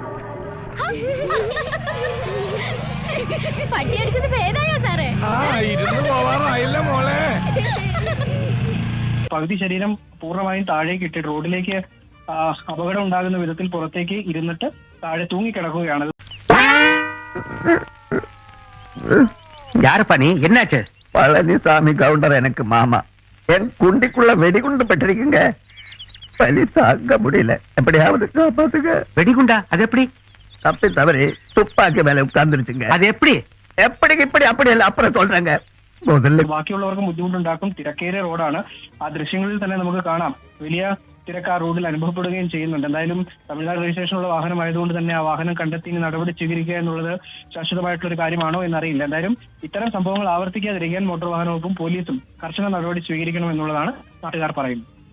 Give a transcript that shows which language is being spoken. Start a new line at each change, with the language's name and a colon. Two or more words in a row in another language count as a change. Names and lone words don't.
Malayalam: പകുതി ശരീരം പൂർണ്ണമായും താഴേക്ക് ഇട്ടിട്ട് റോഡിലേക്ക് അപകടം ഉണ്ടാകുന്ന വിധത്തിൽ പുറത്തേക്ക് ഇരുന്നിട്ട് താഴെ തൂങ്ങിക്കിടക്കുകയാണ്.
Tamil: யாருப்பா நீ? என்னாச்சு? பழனிசாமி கவுண்டர் எனக்கு மாமா. என் குண்டிக்குள்ள வெடிகுண்டு பட்டிருக்குங்க. வலி தாங்க முடியல, எப்படியாவது காப்பாத்துங்க. வெடிகுண்டா? அது எப்படி? தப்பி தவறி துப்பாக்கி மேல உட்கார்ந்துருச்சுங்க. அது எப்படி? எப்படி இப்படி அப்படி இல்ல, அப்புறம் சொல்றேங்க. முதல்ல
Malayalam: ബാക്കിയുള്ളവർക്കും ബുദ്ധിമുട്ടുണ്ടാക്കും. തിരക്കേറിയ റോഡാണ്. ആ ദൃശ്യങ്ങളിൽ തന്നെ നമുക്ക് കാണാം വലിയ തിരക്ക് ആ റോഡിൽ അനുഭവപ്പെടുകയും ചെയ്യുന്നുണ്ട്. എന്തായാലും തമിഴ്നാട് രജിസ്ട്രേഷനുള്ള വാഹനമായതുകൊണ്ട് തന്നെ ആ വാഹനം കണ്ടെത്തി നടപടി സ്വീകരിക്കുക എന്നുള്ളത് ശാശ്വതമായിട്ടുള്ള ഒരു കാര്യമാണോ എന്നറിയില്ല. എന്തായാലും ഇത്തരം സംഭവങ്ങൾ ആവർത്തിക്കാതിരിക്കാൻ മോട്ടോർ വാഹന വകുപ്പും പോലീസും കർശന നടപടി സ്വീകരിക്കണം എന്നുള്ളതാണ് നാട്ടുകാർ പറയുന്നത്.